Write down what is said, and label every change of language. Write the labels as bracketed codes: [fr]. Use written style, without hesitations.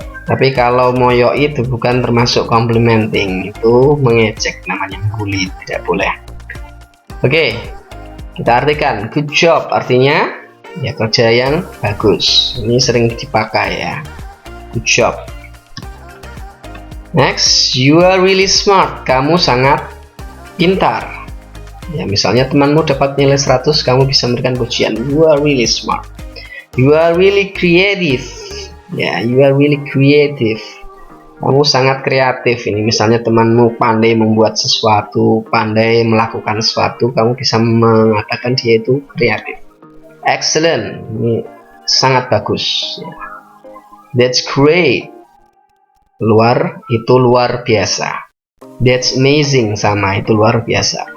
[id] Tapi kalau moyo itu bukan termasuk complimenting, itu mengejek, namanya bully, tidak boleh. Oke, kita artikan good job artinya ya kerja yang bagus. Ini sering dipakai ya. [en] Good job. Next, you are really smart. [id] Kamu sangat pintar. Ya, misalnya temanmu dapat nilai 100, kamu bisa memberikan pujian. [en] You are really smart. You are really creative. Ya, you are really creative. [id] Kamu sangat kreatif. Ini misalnya temanmu pandai membuat sesuatu, pandai melakukan sesuatu, kamu bisa mengatakan dia itu kreatif. [en] Excellent. [id] Ini sangat bagus. Ya. [en] That's great. [id] Itu luar biasa. [en] That's amazing, [id] sama itu luar biasa.